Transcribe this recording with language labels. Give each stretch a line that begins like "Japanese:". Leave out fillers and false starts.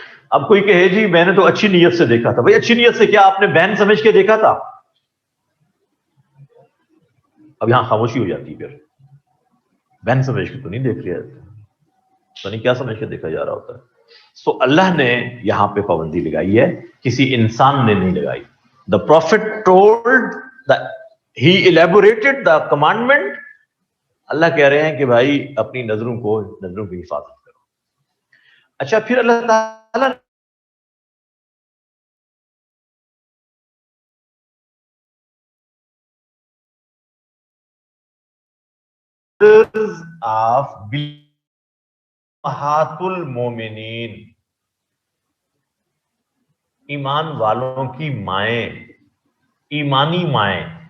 Urdu: اب کوئی کہے جی میں نے تو اچھی نیت سے دیکھا تھا. بھائی اچھی نیت سے کیا آپ نے بہن سمجھ کے دیکھا تھا؟ اب یہاں خاموشی ہو جاتی ہے. پھر بہن سمجھ کے تو نہیں دیکھ رہے. تو نہیں کیا سمجھ کے دیکھا جا رہا ہوتا ہے. سو اللہ نے یہاں پہ پابندی لگائی ہے, کسی انسان نے نہیں لگائی.
English: The prophet told, he elaborated the commandment.
Urdu: اللہ کہہ رہے ہیں کہ بھائی اپنی نظروں کی حفاظت کرو. اچھا, پھر اللہ تعالیٰ آف امہات المومنین, ایمان والوں کی مائیں, ایمانی مائیں.